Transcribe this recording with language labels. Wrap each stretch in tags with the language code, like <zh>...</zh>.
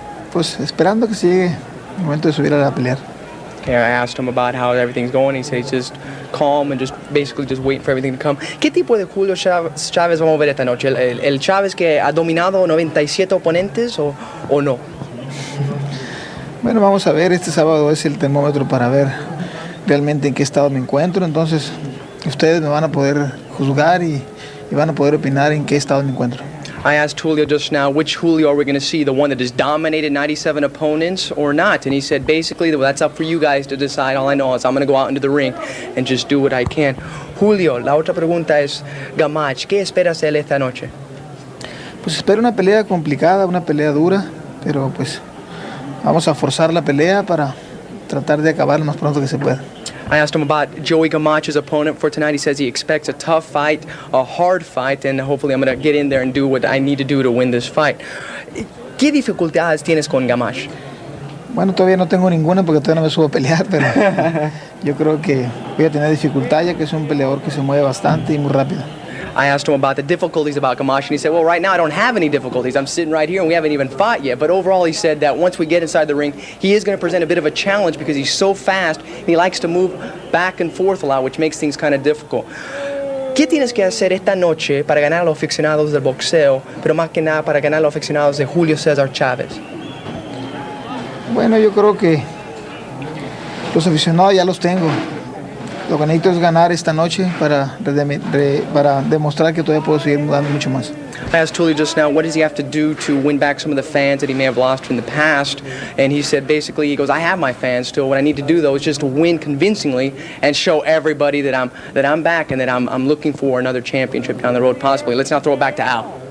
<es>Pues esperando que se llegue el momento de subir a pelear.</es> <en>Okay, I asked him about how everything's going. He says he's just calm and just basically just waiting for everything to come.</en> <es>¿Qué tipo de Julio Chavez vamos a ver esta noche? ¿El Chavez que ha dominado 97 oponentes o no? Bueno, vamos a ver, este sábado es el termómetro para ver realmente en qué estado me encuentro. Entonces, ustedes me van a poder juzgar y van a poder opinar en qué estado me encuentro.</es> <en>I asked Julio just now, which Julio are we going to see? The one that has dominated 97 opponents or not? And he said, basically, well, that's up for you guys to decide. All I know is I'm going to go out into the ring and just do what I can.</en> <es>Julio, la otra pregunta es, Gamache, ¿qué esperas de él esta noche? Pues espero una pelea complicada, una pelea dura, pero pues vamos a forzar la pelea para tratar de acabar lo más pronto que se pueda.</es> <en>I asked him about Joey Gamache's opponent for tonight. He says he expects a tough fight, a hard fight, and hopefully I'm going to get in there and do what I need to do to win this fight.</en> <es>¿Qué dificultades tienes con Gamache? Bueno, todavía no tengo ninguna porque todavía no me subo a pelear, pero yo creo que voy a tener dificultad ya que es un peleador que se mueve bastante y muy rápido.</es> <en>I asked him about the difficulties about Gamache, and he said, well, right now I don't have any difficulties. I'm sitting right here, and we haven't even fought yet. But overall, he said that once we get inside the ring, he is going to present a bit of a challenge because he's so fast, and he likes to move back and forth a lot, which makes things kind of difficult.</en> <es>¿Qué tienes que hacer esta noche para ganar a los aficionados del boxeo, pero más que nada para ganar a los aficionados de Julio Cesar Chavez? Bueno, yo creo que los aficionados ya los tengo. Lo que necesito es ganar esta noche para demostrar que todavía puedo seguir dando mucho más.</es> <en>I asked Julio just now, what does he have to do to win back some of the fans that he may have lost in the past? And he said, basically, he goes, I have my fans still. What I need to do, though, is just to win convincingly and show everybody that I'm back and that I'm looking for another championship down the road, possibly. Let's now throw it back to Al.</en>